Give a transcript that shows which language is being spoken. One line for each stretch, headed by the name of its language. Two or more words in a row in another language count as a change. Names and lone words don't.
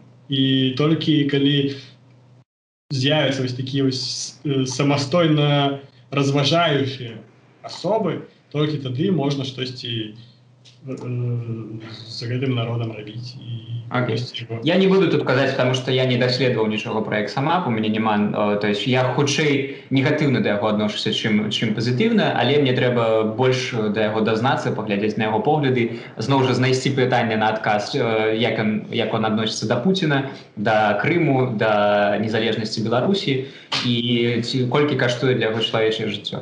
Belarusian: І толькі калі з'явяцца вось такія вось самастойна разважаючыя асобы, толькі тады можна штосьці з гэтым народам рабіць. Я не буду тут казаць, потому что я не даследаваў нічога про Эксамап, у мяне няма,
Russian: то есть
Belarusian: я хутчэй негатыўна да яго адношуся, чым пазітыўна, але мне трэба больш да яго дазнацца, паглядзець на яго погляды, зноў жа знайсці пытанне на адказ, як он адносіцца да Пуціна, да Крыму, да незалежнасці Беларусі і колькі каштуе для яго чалавечае жыццё.